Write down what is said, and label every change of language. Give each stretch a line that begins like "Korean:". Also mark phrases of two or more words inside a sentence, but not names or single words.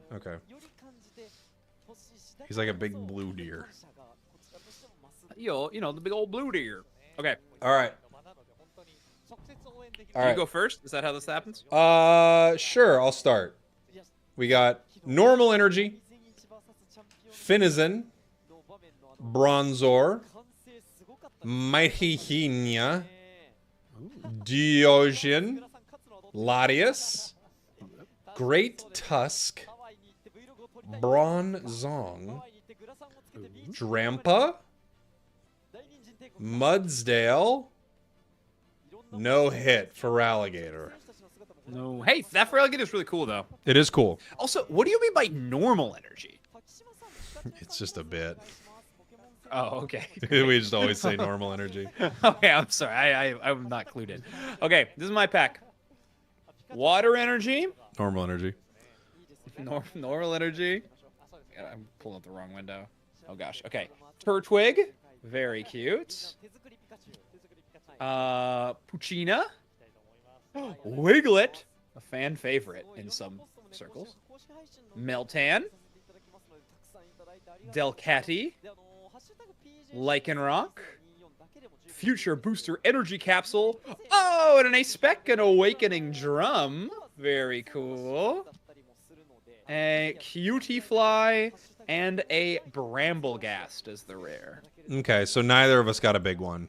English: Okay. He's like a big blue deer. You know, the big old blue deer. Okay. All right. All You right. go first. Is that how this happens? Sure, I'll start. We got normal energy, Finizen, Bronzor, Maihinia, Diogen, Latias, Great Tusk, Bronzong, Drampa, Mudsdale, no hit for Alligator. No. Hey, that for alligator is really cool though. It is cool. Also, what do you mean by normal energy? It's just a bit. Oh, okay. We just always say normal energy. Okay, I'm sorry. I'm not clued in. Okay, this is my pack. Water energy. Normal energy. Normal energy. Yeah, I'm pulling up the wrong window. Oh gosh. Okay. Turtwig. Very cute. Puccina. Wiglet. A fan favorite in some circles. Meltan. Delcatty. Lycanroc. Future Booster Energy Capsule. Oh, and an Ace Spec and Awakening Drum. Very cool. A Cutie Fly and a Bramblegast as the rare. Okay, so neither of us got a big one.